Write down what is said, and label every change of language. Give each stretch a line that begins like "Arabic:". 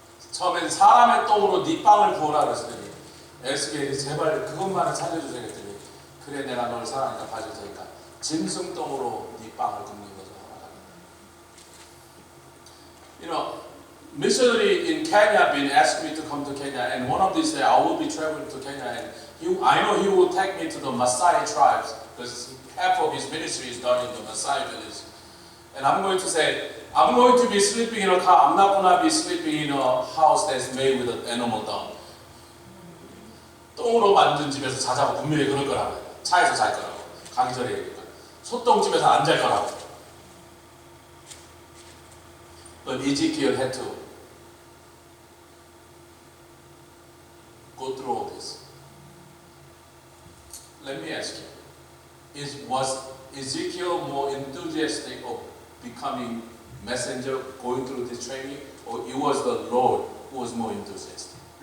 Korean: 처음엔 사람의 똥으로 네 빵을 구워라 그랬더니 에스겔이 제발 그것만을 살려주세요 그랬더니 그래 내가 널 사랑하니까 봐줄 테니까 짐승 똥으로 네 빵을 굽는 거죠.
English: You know, missionary in Kenya been asking me to come to Kenya, and one of these days I will be traveling to Kenya, and I know he will take me to the Maasai tribes because half of his ministry is done in the Maasai village. And I'm going to say, I'm going to be sleeping in a car. I'm not going to be sleeping in a house that's made with an animal dung.
Korean: 똥으로 만든 집에서 자자고 분명히 그럴 거라고. 차에서 잘 거라고. 가기 전에 얘기니까. 소똥집에서 안 잘 거라고.
English: But Ezekiel had to go through all this. Let me ask you, was Ezekiel more enthusiastic of becoming messenger, going through this training, or it was the Lord who was more enthusiastic?